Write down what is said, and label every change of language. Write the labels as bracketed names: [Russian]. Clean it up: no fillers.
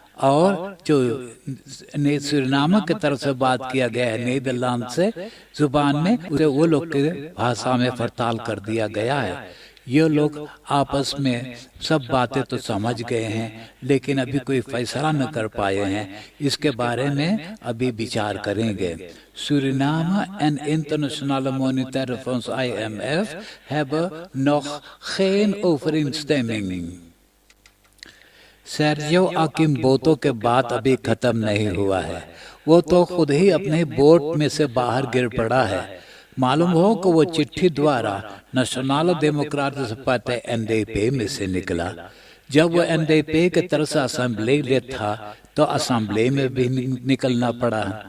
[Hindi] और जो सूरीनाम की तरफ से बात किया गया है नीदरलैंड से जुबान में उसे वो लोग के भाषा में फरताल कर दिया गया है। ये लोग आपस में सब बातें तो समझ गए हैं लेकिन अभी कोई फैसला न कर पाए हैं, इसके बारे में अभी विचार करेंगे। [Dutch] सूरीनाम en internationale monetaire fonds IMF hebben nog geen overeenstemming। [Hindi] Sergio अकिम्बोतो के बात अभी खत्म नहीं हुआ है, वो तो खुद ही अपने बोट में से बाहर गिर पड़ा है। मालूम हो कि वो चिट्ठी द्वारा नेशनल डेमोक्रेटिक पार्टी NDP में से निकला। जब वो NDP के तरफ से असेंबली ले था तो असेंबली में भी निकलना पड़ा।